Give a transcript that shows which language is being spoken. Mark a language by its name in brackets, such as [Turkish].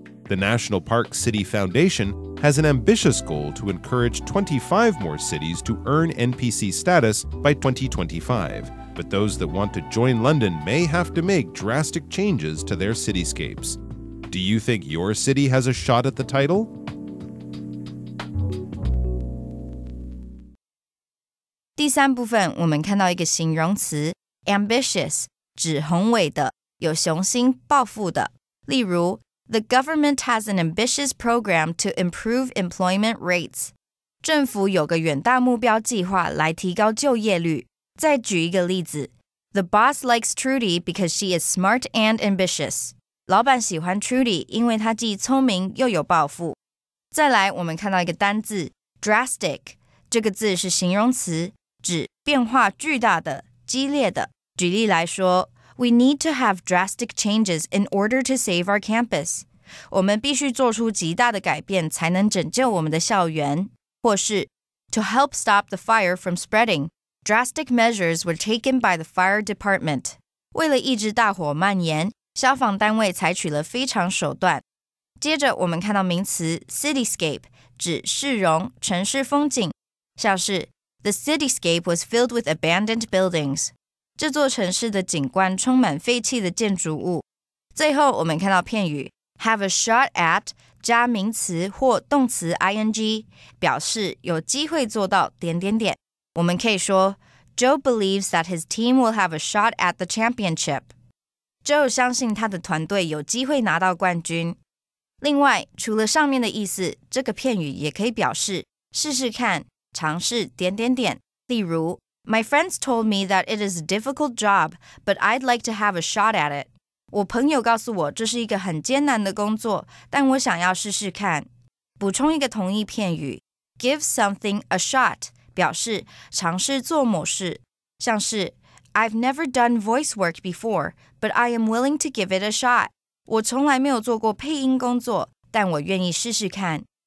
[English] The National Park City Foundation has an ambitious goal to encourage 25 more cities to earn NPC status by 2025. But those that want to join London may have to make drastic changes to their cityscapes. Do you think your city has a shot at the title? [Chinese] "第三部分我们看到一个形容词 ambitious 指宏伟的，有雄心抱负的。例如 [English] The government has an ambitious program to improve employment rates. [Chinese] 政府有个远大目标计划来提高就业率。再举一个例子 [English] The boss likes Trudy because she is smart and ambitious. [Chinese] 老板喜欢 Trudy 因为她既聪明又有抱负。再来我们看到一个单字 drastic 这个字是形容词，指变化巨大的、激烈的。 [English] 举例来说We need to have drastic changes in order to save our campus. [Chinese] 我们必须做出极大的改变才能拯救我们的校园。或是 [English] To help stop the fire from spreading, drastic measures were taken by the fire department. [Chinese] 为了抑制大火蔓延，消防单位采取了非常手段。接着我们看到名词 cityscape 指市容、城市风景，像是 [English] The cityscape was filled with abandoned buildings. [Chinese] 这座城市的景观充满废弃的建筑物。最后我们看到片语 have a shot at 加名词或动词 ing 表示有机会做到点点点。我们可以说 [English] Joe believes that his team will have a shot at the championship. [Chinese] Joe 相信他的团队有机会拿到冠军。另外除了上面的意思，这个片语也可以表示试试看、尝试点点点。例如 [English] My friends told me that it is a difficult job, but I'd like to have a shot at it. [Chinese] 我朋友告诉我这是一个很艰难的工作，但我想要试试看。补充一个同义片语 [English] give something a shot [Chinese] 表示尝试做某事，像是 [English] I've never done voice work before, but I am willing to give it a shot. [Chinese] 我从来没有做过配音工作，但我愿意试试看。